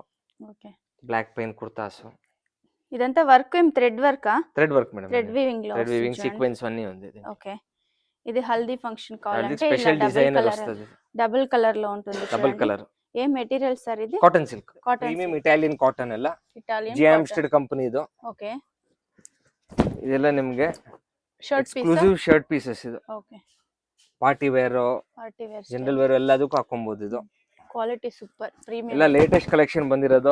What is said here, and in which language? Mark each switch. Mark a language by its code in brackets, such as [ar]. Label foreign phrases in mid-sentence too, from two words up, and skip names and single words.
[te] ఓకే, బ్లాక్ పైన కుర్తాస్. ఇదంతా వర్క్ ఏం [en] thread work? thread work madam, thread weaving [te] లో, [en] thread weaving sequence [te] అన్ని ఉంది. ఓకే, ఇది [en] haldi function [te] కావాలంటే [en] special designer [te] వస్తది, [en] double colour [te] లో ఉంటుంది. [en] double colour. [te] ఏ మెటీరియల్ సార్ ఇది? [en] cotton silk, [te] కాటన్ [en] premium Italian cotton ಎಲ್ಲ, [kn] ಇಟಾಲಿಯನ್ ಜಿಯಾಮ್ಸ್ಟೆಡ್ ಕಂಪನಿ ಇದು. ಓಕೆ, ಇದೆಲ್ಲ ನಿಮಗೆ [en] shirt piece, exclusive shirt pieces ಇದು. [kn] ಓಕೆ, [en] party wear, general wear [kn] ಎಲ್ಲದಕ್ಕೂ ಹಾಕೊಂಬಹುದು. ಇದು [en] quality super, premium [kn] ಎಲ್ಲ [en] latest collection [kn] ಬಂದಿರೋದು.